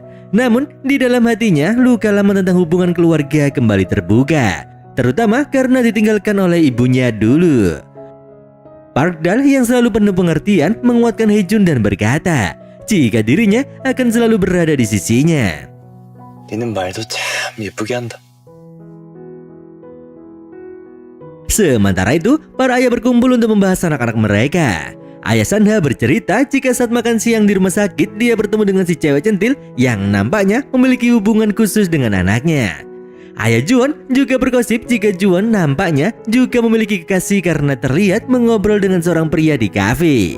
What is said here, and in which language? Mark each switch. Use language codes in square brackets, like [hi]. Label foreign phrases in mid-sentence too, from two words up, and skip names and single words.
[id] Namun, di dalam hatinya, luka lama tentang hubungan keluarga kembali terbuka. Terutama karena ditinggalkan oleh ibunya dulu. Pakdal yang selalu penuh pengertian menguatkan Hejun dan berkata jika dirinya akan selalu berada di sisinya. [ko] 니는 말도 참 예쁘게 한다. [id] Sementara itu, para ayah berkumpul untuk membahas anak-anak mereka. Ayah Sanha bercerita jika saat makan siang di rumah sakit dia bertemu dengan si cewek centil yang nampaknya memiliki hubungan khusus dengan anaknya. Ayah Juwon juga bergosip jika Juwon nampaknya juga memiliki kekasih karena terlihat mengobrol dengan seorang pria di kafe.